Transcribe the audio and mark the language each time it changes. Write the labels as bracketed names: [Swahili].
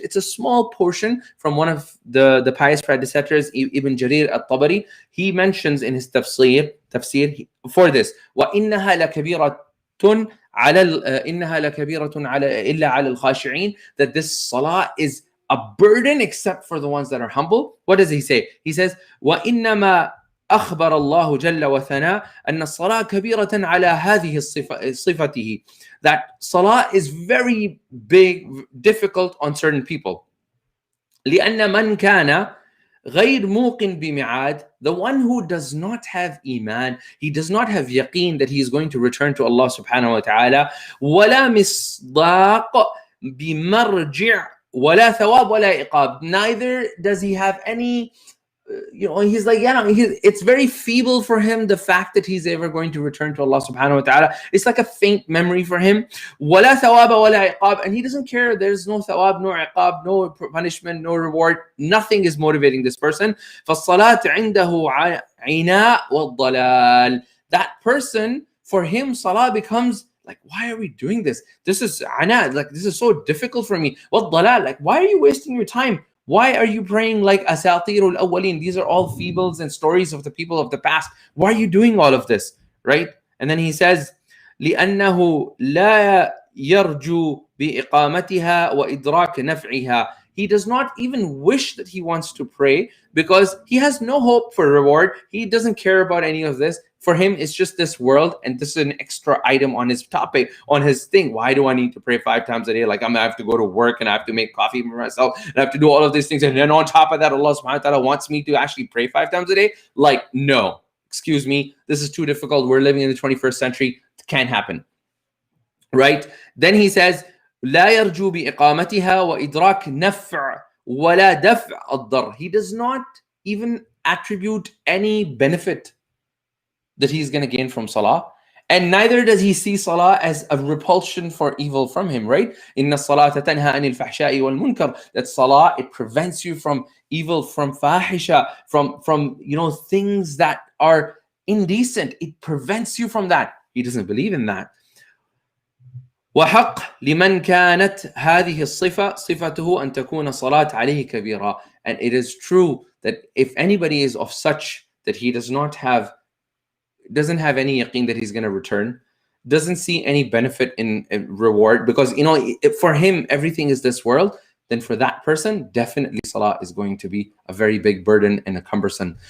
[English] It's a small portion from one of the pious predecessors, Ibn Jarir al-Tabari. He mentions in his tafsir for this, [Arabic] وَإِنَّهَا لَكَبِيرَةٌ إِنَّهَا لَكَبِيرَةٌ إِلَّا عَلَى الْخَاشِعِينَ. [English] That this salah is a burden except for the ones that are humble. What does he say? He says, [Arabic] وَإِنَّمَا أخبر الله جل وثناء أن الصلاة كبيرة على هذه صفته. [English] That salah is very big, difficult on certain people. [Arabic] لأن من كان غير موقن بميعاد, [English] the one who does not have iman, he does not have yaqeen that he is going to return to Allah subhanahu wa ta'ala, [Arabic] ولا مصداق بمرجع ولا ثواب ولا عقاب. [English] Neither does he have any he's like, yeah, it's very feeble for him, the fact that he's ever going to return to Allah subhanahu wa ta'ala. It's like a faint memory for him. [Arabic] وَلَا ثَوَابَ وَلَا عِقَابَ. [English] And he doesn't care. There's no thawab, no iqab, no punishment, no reward. Nothing is motivating this person. [Arabic] فَالصَّلَاةُ عِنْدَهُ عِنَاء وَالضَّلَالِ. [English] That person, for him, salah becomes like, why are we doing this? This is ana, like this is so difficult for me. [Arabic] وَالضَّلَالِ. [English] Like, why are you wasting your time? Why are you praying like asatirul awwalin? These are all fables and stories of the people of the past. Why are you doing all of this, right? And then he says, [Arabic] لأنه لا يرجو بإقامتها وإدراك نفعها. [English] He does not even wish that he wants to pray because he has no hope for reward. He doesn't care about any of this. For him, it's just this world, and this is an extra item on his topic, on his thing. Why do I need to pray 5 times a day? Like, I have to go to work, and I have to make coffee for myself, and I have to do all of these things. And then on top of that, Allah subhanahu wa ta'ala wants me to actually pray 5 times a day? Like, no. Excuse me. This is too difficult. We're living in the 21st century. It can't happen. Right? Then he says, [Arabic] لا يرجو بإقامتها وإدراك نفع ولا دفع الضر. [English] He does not even attribute any benefit that he's going to gain from salah, and neither does he see salah as a repulsion for evil from him, right? [Arabic] Inna salata tanha anil fahsha'i wal munkar. [English] That salah, it prevents you from evil, from fahisha, from things that are indecent. It prevents you from that. He doesn't believe in that. [Arabic] وحق لمن كانت هذه الصفة صفته أن تكون صلاة عليه كبيرة. [English] And it is true that if anybody is of such that he doesn't have any yaqeen that he's going to return, doesn't see any benefit in reward, because for him everything is this world, then for that person definitely salah is going to be a very big burden and a cumbersome.